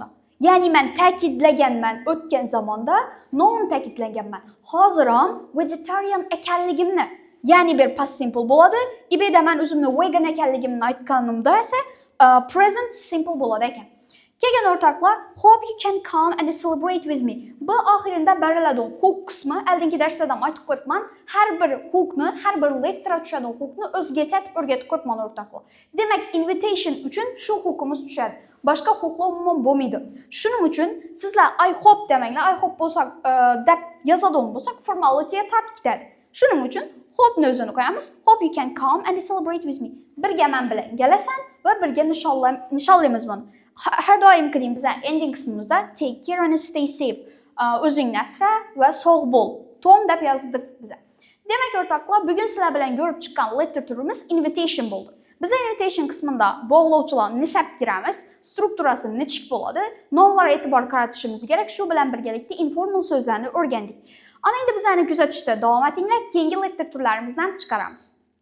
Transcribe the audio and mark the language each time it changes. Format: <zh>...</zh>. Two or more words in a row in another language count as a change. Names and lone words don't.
<uz>Ya'ni men ta'kidlaganman o'tgan zamonda, non ta'kidlaganman. Hozir ham vegetarian ekanligimni, ya'ni bir past simple bo'ladi. Ibida men o'zimni vegan ekanligimni aytganimda esa present simple bo'ladi ekan. Keyin o'rtoqlar,</uz> <en>hope you can come and celebrate with me.</en> <uz>Bu oxirida beriladigan huquq qismi, oldingi darsda ham aytib qo'yibman. Har bir huquqni, har bir lektora tushadigan huquqni o'zgacha aytib o'rgatib qo'yibman o'rtoqlar. Demak, invitation uchun shu huquqimiz tushadi. Boshqa huquqlar umuman bo'lmaydi. Shuning uchun sizlar</uz> <en>I hope</en> <uz>demanglar,</uz> <en>I hope</en> <uz>bo'lsa deb yozadigan bo'lsak, formalityga tortib ketadi. Shuning uchun hope'ni o'zini qo'yamiz.</uz> <en>Hope you can come and celebrate with me.</en> <uz>Birga men bilan kelasan va birga nishonlaymiz buni. Har doim qilib biz ending qismimizda</uz> <en>take care and stay safe.</en> <uz>O'zingni asra va sog' bo'l. Tom deb yozdik biz. Demak o'rtoqlar, bugun sizlar bilan ko'rib chiqqan letter turimiz invitation bo'ldi. Biz invitation qismida bog'lovchilarni nishab kiramiz, strukturasi nechik bo'ladi, nomlarga e'tibor qaratishimiz kerak. Shu bilan birgalikda informal so'zlarni o'rgandik. Ana endi bizlarni kuzatishda davom etinglar, keyingi letter turlarimizdan chiqaramiz.</uz>